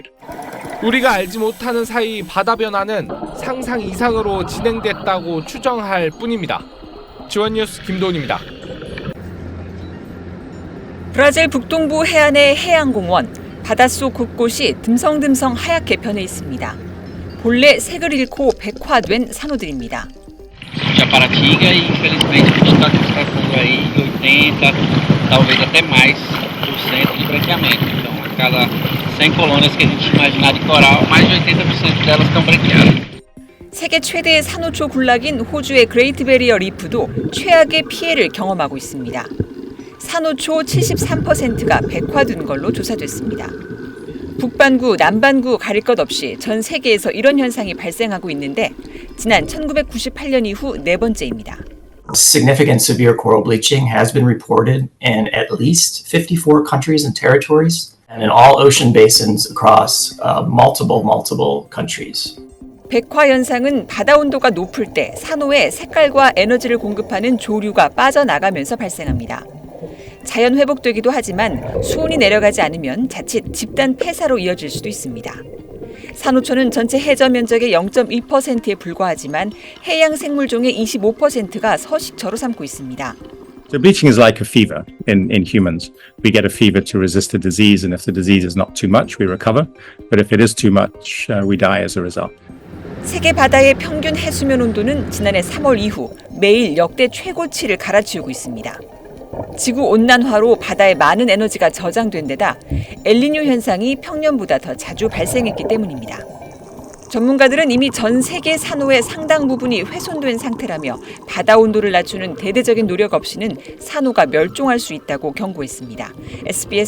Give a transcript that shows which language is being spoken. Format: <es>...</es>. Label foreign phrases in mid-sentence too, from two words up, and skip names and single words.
<ko>우리가 알지 못하는 사이 바다 변화는 상상 이상으로 진행됐다고 추정할 뿐입니다. 지원뉴스 김도훈입니다. 브라질 북동부 해안의 해양공원, 바닷속 곳곳이 듬성듬성 하얗게 변해 있습니다. 본래 색을 잃고 백화된 산호들입니다.</ko> <pt>Japaratinga e infelizmente a gente está constatando aí 80, talvez até mais % de branqueamento. Então, a cada 100 colônias que a gente imaginar de coral, mais de 80% delas estão branqueadas.</pt> <ko>세계 최대의 산호초 군락인 호주의 그레이트 베리어 리프도 최악의 피해를 경험하고 있습니다. 산호초 73%가 백화된 걸로 조사됐습니다. 북반구, 남반구 가릴 것 없이 전 세계에서 이런 현상이 발생하고 있는데 지난 1998년 이후 네 번째입니다.</ko> <en>Significant severe coral bleaching has been reported in at least 54 countries and territories and in all ocean basins across multiple countries.</en> <ko>백화 현상은 바다 온도가 높을 때 산호에 색깔과 에너지를 공급하는 조류가 빠져나가면서 발생합니다. 자연 회복되기도 하지만 수온이 내려가지 않으면 자칫 집단 폐사로 이어질 수도 있습니다. 산호초는 전체 해저 면적의 0.2%에 불과하지만 해양 생물종의 25%가 서식처로 삼고 있습니다.</ko> <en>So bleaching is like a fever in humans. We get a fever to resist the disease, and if the disease is not too much, we recover. But if it is too much, we die as a result.</en> <ko>세계 바다의 평균 해수면 온도는 지난해 3월 이후 매일 역대 최고치를 갈아치우고 있습니다. 지구온난화로 바다에 많은 에너지가 저장된 데다 엘니뇨 현상이 평년보다 더 자주 발생했기 때문입니다. 전문가들은 이미 전 세계 산호의 상당 부분이 훼손된 상태라며 바다 온도를 낮추는 대대적인 노력 없이는 산호가 멸종할 수 있다고 경고했습니다.</ko>